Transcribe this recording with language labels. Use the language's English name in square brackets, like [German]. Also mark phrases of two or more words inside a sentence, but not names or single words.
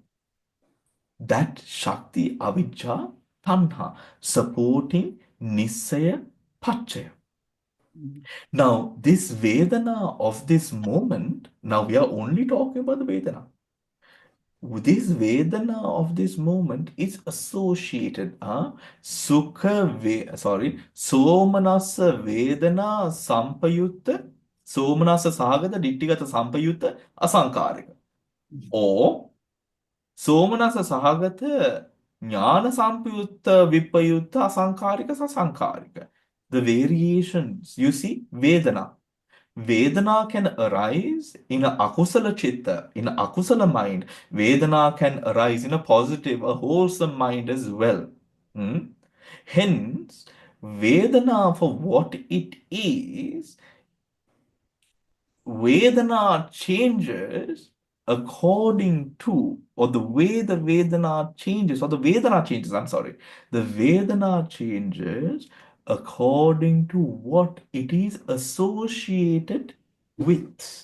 [Pali] That Shakti Avijja Tanha supporting Nisaya Pachaya. [English] Now, this Vedana of this moment, now we are only talking about the Vedana. This Vedana of this moment is associated, [Pali] Somanasa Vedana Sampayutta, Somanasa Sagata Dittigata Sampayutta Asankarika. Or Somanasa Sahagata Jnana Sampayutta Vipayutta Asankarika Sasankarika. [English] The variations, you see, Vedana. Vedana can arise in a [Pali] akusala chitta, [English] in a akusala mind. Vedana can arise in a positive, a wholesome mind as well. Hence, Vedana for what it is, Vedana changes according to, or the way the Vedana changes, the Vedana changes according to what it is associated with.